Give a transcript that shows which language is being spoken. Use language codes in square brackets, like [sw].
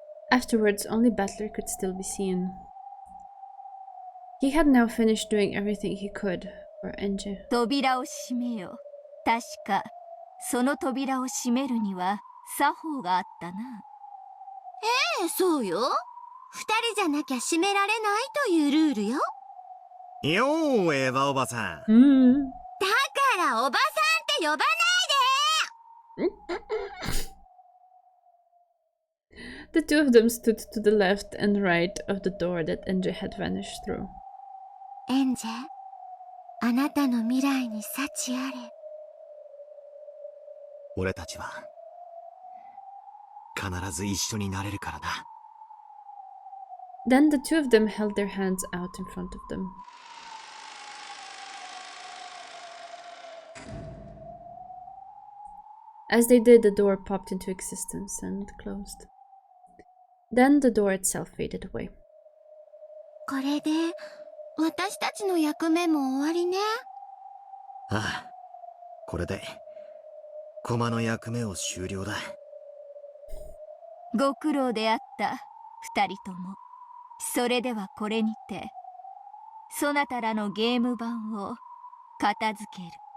[en] Afterwards, only Batler could still be seen. He had now finished doing everything he could for Enja. [ja] 扉を閉めよ。確かその扉を閉めるには作法があったな。ええ、そうよ。二人じゃなきゃ閉められないというルールよ。よー、エヴァおばさん。だからおばさんって呼ばないで。 [en] The two of them stood to the left and right of the door that Enja had vanished through. [ja] エンジェ、あなたの未来に幸あれ。俺たちは必ず一緒になれるからな。 [en] Then the two of them held their hands out in front of them. As they did, the door popped into existence and closed. Then the door itself faded away. [ja] これで私たちの役目も終わりね。ああ、これで駒の役目を終了だ。ご苦労であった二人とも。それではこれにてそなたらのゲーム版を片付ける。